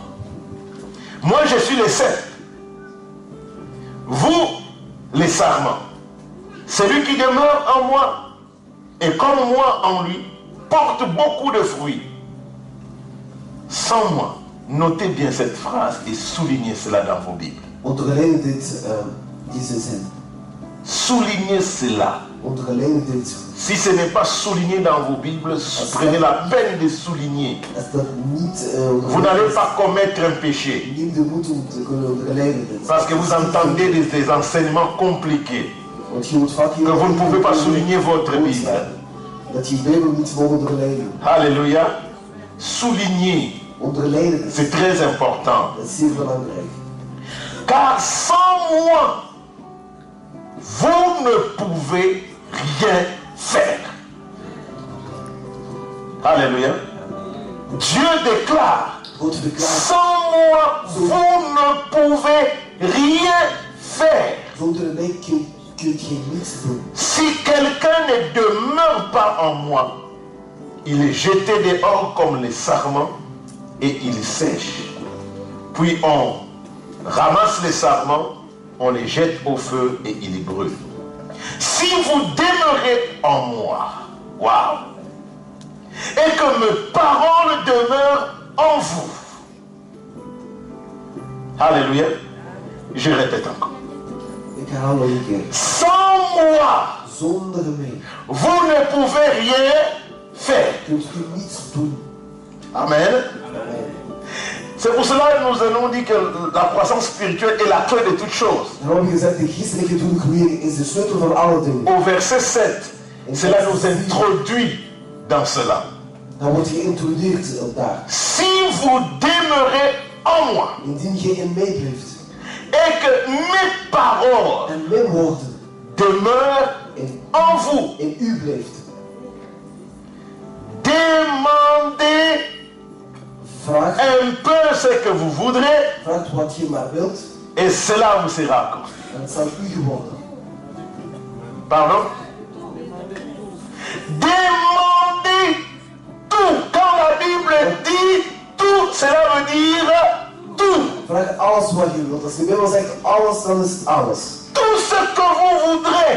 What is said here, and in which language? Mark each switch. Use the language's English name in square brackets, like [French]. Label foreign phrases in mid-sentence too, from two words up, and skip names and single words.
[French] Moi je suis le cep, vous les sarments. Celui qui demeure en moi et comme moi en lui porte beaucoup de fruits. Sans moi, notez bien cette phrase et soulignez cela dans vos Bibles. [Dutch] Onderlijn deze zin. [French] Soulignez cela. [Dutch] Onderlijn dit. [French] Si ce n'est pas souligné dans vos Bibles, prenez la peine de souligner. [Dutch] Als dat niet [French] Vous n'allez pas commettre un péché. [Dutch] neem de moed om te kunnen onderlijnen dit. [French] Parce que vous entendez des enseignements compliqués. [Dutch] Want je moet vaak hier [French] Que vous ne pouvez pas souligner votre Bible. [Dutch] dat je Bijbel niet mag onderlijnen. [French] Alléluia. Souligner, [Dutch] Onderlijnen is [French] c'est très important. [Dutch] zeer belangrijk. [French] Car sans moi, vous ne pouvez rien faire. Alléluia. Dieu déclare, [Dutch] God verklaart, [French] sans moi, vous ne pouvez rien faire. [Dutch] zonder mij kunt je niets doen. [French] Si quelqu'un ne demeure pas en moi, il est jeté dehors comme les sarments et il sèche. Puis on ramasse les sarments, on les jette au feu et ils brûlent. Si vous demeurez en moi, waouh, et que mes paroles demeurent en vous. Alléluia. Je répète encore. [Dutch] Ik herhaal nog een keer. [French] Sans moi, [Dutch] Zonder mij [French] vous ne pouvez rien faire. [Dutch] kunt u niets doen. Amen. Amen. [French] C'est pour cela que nous allons dire que la croissance spirituelle est la clé de toutes choses. [Dutch] Daarom heb ik gezegd, de geestelijke doorgroeiing is de sleutel van alle dingen. [French] Au verset 7, cela nous introduit dans cela. [Dutch] Dan wordt je geïntroduceerd op daar. [French] Si vous demeurez en moi [Dutch] Indien je in mij blijft [French] et que mes paroles [Dutch] en mijn woorden [French] demeurent en vous, [Dutch] in u blijft, [French] demandez [Dutch] vraag [French] un peu ce que vous voudrez [Dutch] wat je maar wilt [French] et cela vous sera accordé. [Dutch] en het zal u geworden. [French] Pardon? Demandez tout. Quand la Bible dit tout, cela veut dire tout. [Dutch] Vraag alles wat je wilt. Als de Bijbel zegt alles, dan is het alles. [French] Tout ce que vous voudrez,